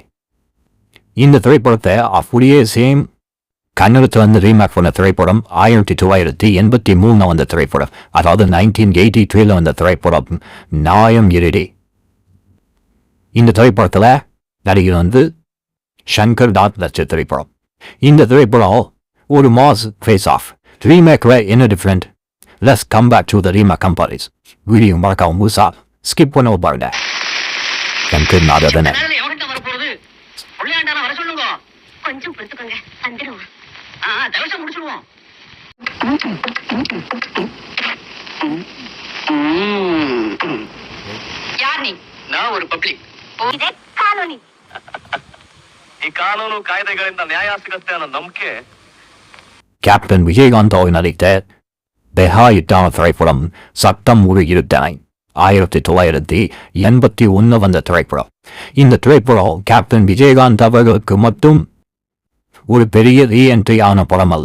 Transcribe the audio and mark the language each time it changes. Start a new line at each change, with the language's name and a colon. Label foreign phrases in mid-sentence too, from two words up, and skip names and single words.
Tamil: இந்த திரைப்படத்தை அப்படியே சேம் கன்னடத்தில் வந்து ரீமேக் பண்ண திரைப்படம் 1983 வந்த திரைப்படம், அதாவது 1983 வந்த திரைப்படம் நாயம் இருடி. இந்த திரைப்படத்தில் நடிகர் வந்து சங்கர் தாஸ் நடிச்ச திரைப்படம். இந்த திரைப்படம் ஒரு
English: mass face off.
Tamil: ரீமேக்ல என்ன டிஃப்ரெண்ட்?
English: Let's come back to the remake companies.
Tamil: வீடியோ மறக்காம முழுசா ஸ்கிப் பண்ண பாருங்க. எனக்கு நாதன கொஞ்சம் பொறுத்துக்கோங்க, வந்துடுவோம். தவசம் முடிச்சிடுவோம். யார் நீ? நான் ஒரு பப்ளிக்.
Kannada: ಇದೇ ಕಾನೂನಿ. ಈ ಕಾನೂನು ಕಾಯ್ದೆಗಳಿಂದ ನ್ಯಾಯ ಸಿಗುತ್ತೆ ಅನ್ನೋ ನಂಬಿಕೆ.
Tamil: கேப்டன் விஜயகாந்த் அவர்கள் நடித்த மெகா ஹிட்டான திரைப்படம் சட்டம் ஒரு இருட்டறை 1981 வந்த திரைப்படம். இந்த திரைப்படம் கேப்டன் விஜயகாந்த் அவர்களுக்கு மட்டும் ஒரு பெரிய ரீஎன்ட்ரி ஆன படம் அல்ல.